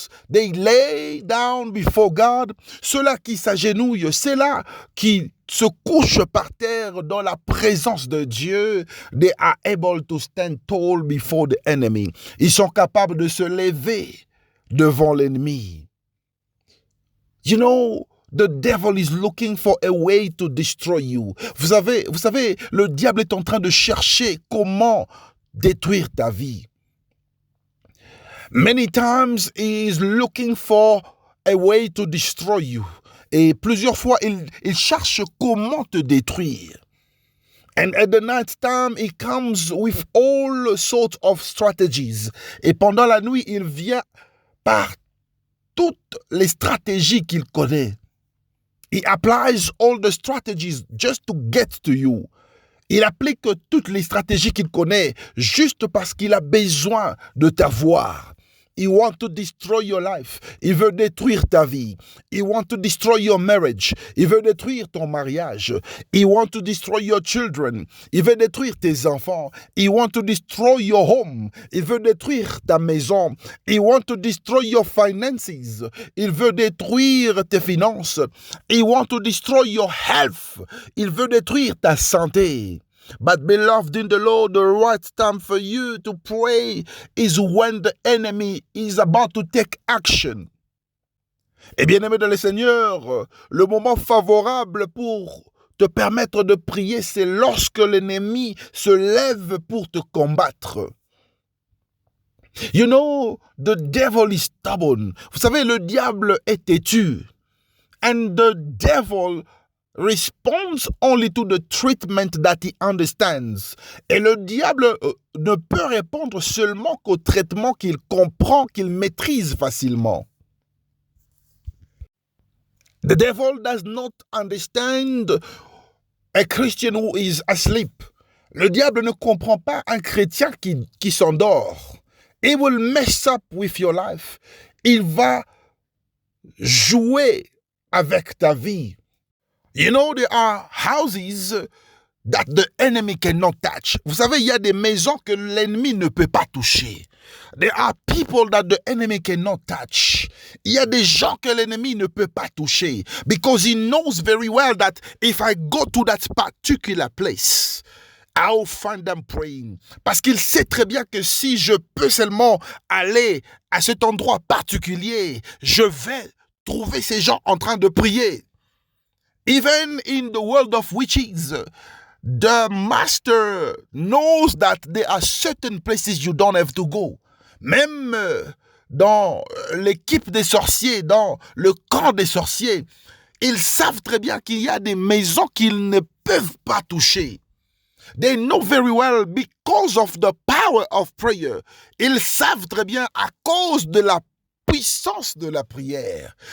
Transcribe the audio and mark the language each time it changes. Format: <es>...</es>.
<en>they lay down before God,</en> <fr>ceux-là qui s'agenouillent, ceux-là qui se couchent par terre dans la présence de Dieu,</fr> <en>they are able to stand tall before the enemy.</en> <fr>Ils sont capables de se lever devant l'ennemi.</fr> <en>You know, the devil is looking for a way to destroy you.</en> <fr>Vous savez, le diable est en train de chercher comment détruire ta vie.</fr> <en>Many times he is looking for a way to destroy you.</en> <fr>Et plusieurs fois, il cherche comment te détruire.</fr> <en>And at the night time, he comes with all sorts of strategies.</en> <fr>Et pendant la nuit, il vient par toutes les stratégies qu'il connaît.</fr> <en>He applies all the strategies just to get to you.</en> <fr>Il applique toutes les stratégies qu'il connaît juste parce qu'il a besoin de t'avoir.</fr> <en>He wants to destroy your life.</en> <fr>Il veut détruire ta vie.</fr> <en>He wants to destroy your marriage.</en> <fr>Il veut détruire ton mariage.</fr> <en>He wants to destroy your children.</en> <fr>Il veut détruire tes enfants.</fr> <en>He wants to destroy your home.</en> <fr>Il veut détruire ta maison.</fr> <en>He wants to destroy your finances.</en> <fr>Il veut détruire tes finances.</fr> <en>He wants to destroy your health.</en> <fr>Il veut détruire ta santé.</fr> <en>But beloved in the Lord, the right time for you to pray is when the enemy is about to take action.</en> <fr>Et bien aimé dans le Seigneur, le moment favorable pour te permettre de prier, c'est lorsque l'ennemi se lève pour te combattre.</fr> <en>You know, the devil is stubborn.</en> <fr>Vous savez, le diable est têtu.</fr> <en>And the devil responds only to the treatment that he understands.</en> <fr>Et le diable ne peut répondre seulement qu'au traitement qu'il comprend, qu'il maîtrise facilement.</fr> <en>The devil does not understand a Christian who is asleep.</en> <fr>Le diable ne comprend pas un chrétien qui s'endort.</fr> <en>He will mess up with your life.</en> <fr>Il va jouer avec ta vie.</fr> <en>You know, there are houses that the enemy cannot touch.</en> <fr>Vous savez, il y a des maisons que l'ennemi ne peut pas toucher.</fr> <en>There are people that the enemy cannot touch.</en> <fr>Il y a des gens que l'ennemi ne peut pas toucher.</fr> <en>Because he knows very well that if I go to that particular place, I'll find them praying.</en> <fr>Parce qu'il sait très bien que si je peux seulement aller à cet endroit particulier, je vais trouver ces gens en train de prier.</fr> <en>Even in the world of witches, the master knows that there are certain places you don't have to go.</en> <fr>Même dans l'équipe des sorciers, dans le camp des sorciers, ils savent très bien qu'il y a des maisons qu'ils ne peuvent pas toucher.</fr> <en>They know very well because of the power of prayer.</en> <fr>Ils savent très bien à cause de la puissance de la prière.</fr>